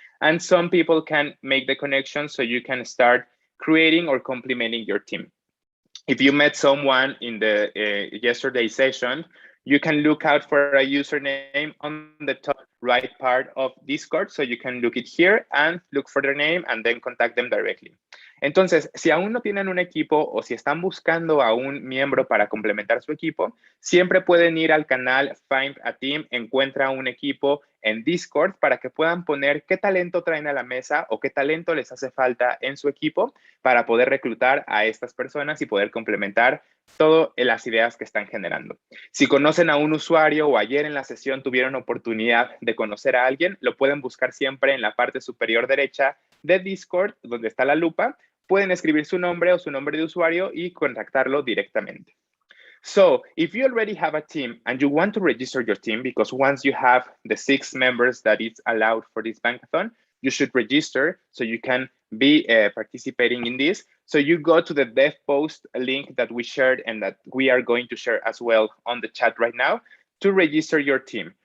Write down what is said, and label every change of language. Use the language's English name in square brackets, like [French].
[English] And some people can make the connection so you can start creating or complementing your team. If you met someone in the yesterday's session, you can look out for a username on the top right part of Discord. So you can look it here and look for their name and then contact them directly. [Spanish] Entonces, si aún no tienen un equipo o si están buscando a un miembro para complementar su equipo, siempre pueden ir al canal Find a Team, encuentra un equipo en Discord para que puedan poner qué talento traen a la mesa o qué talento les hace falta en su equipo para poder reclutar a estas personas y poder complementar todas las ideas que están generando. Si conocen a un usuario o ayer en la sesión tuvieron oportunidad de conocer a alguien, lo pueden buscar siempre en la parte superior derecha de Discord, donde está la lupa. Pueden escribir su nombre o su nombre de usuario y contactarlo directamente. [English] So if you already have a team and you want to register your team, because once you have the 6 members that is allowed for this Bankathon, you should register so you can be participating in this. So you go to the dev post link that we shared and that we are going to share as well on the chat right now to register your team.